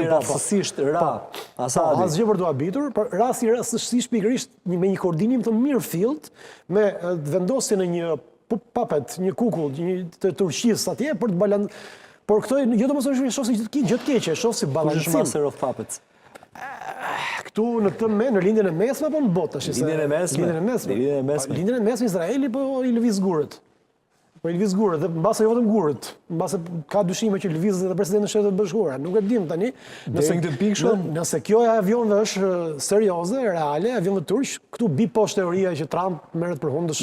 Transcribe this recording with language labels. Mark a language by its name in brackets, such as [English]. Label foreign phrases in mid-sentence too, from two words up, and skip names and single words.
[Albanian] rastësisht ra Asadi. Asgjë për të habitur, por rastësisht pikërisht me një koordinim të mirëfillt, me vendosjen e një puppet, një kukull të Turqisë atje për të balancuar. Por këto jo domosdoshmë shoh si gjë të keqe, shoh si balancim. Master of Puppets. Këtu në këtë në lindjen e mesme apo në botë tash? Lindjen e mesme. Lindjen e mesme Izraeli po i lëviz gurët. Po i lëviz gurët, dhe mbase jo vetëm gurët, mbase ka dyshime që lëviz edhe presidenti i Shtetit Bashkuar. Nuk e dim tani. Nëse kjo e avionëve është serioze, reale, avionëve turq, këtu bi poshtë teoria që Trump merret për hundësh.